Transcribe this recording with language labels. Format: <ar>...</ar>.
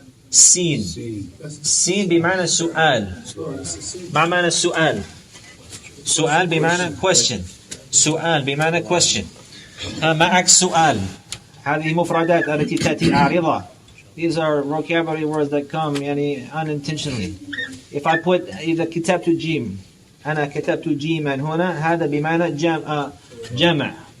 <ar>سين بمعنى سؤال. ما معنى السؤال؟ سؤال بمعنى question. سؤال بمعنى question. ما عكس سؤال؟ هذه مفردات التي تأتي عارضة.</ar> <en>These are vocabulary words that come يعني unintentionally. If I put</en> <ar>إذا كتبت جيم أنا كتبت جيما هنا هذا بمعنى جمع.</ar>